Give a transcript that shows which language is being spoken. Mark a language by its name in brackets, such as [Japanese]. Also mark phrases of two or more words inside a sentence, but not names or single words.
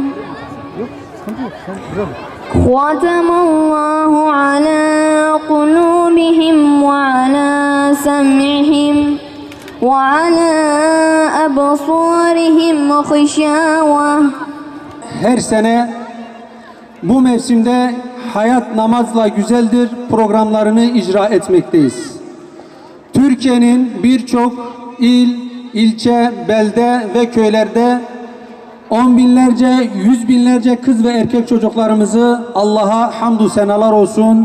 [Arabic] ختم الله على قلوبهم وعلى سمعهم وعلى أبصارهم غشاوة. [Turkish] Her sene bu mevsimde Hayat Namazla Güzeldir programlarını icra etmekteyiz. Türkiye'nin birçok il, ilçe, belde ve köylerde On binlerce, yüz binlerce kız ve erkek çocuklarımızı Allah'a hamdü senalar olsun.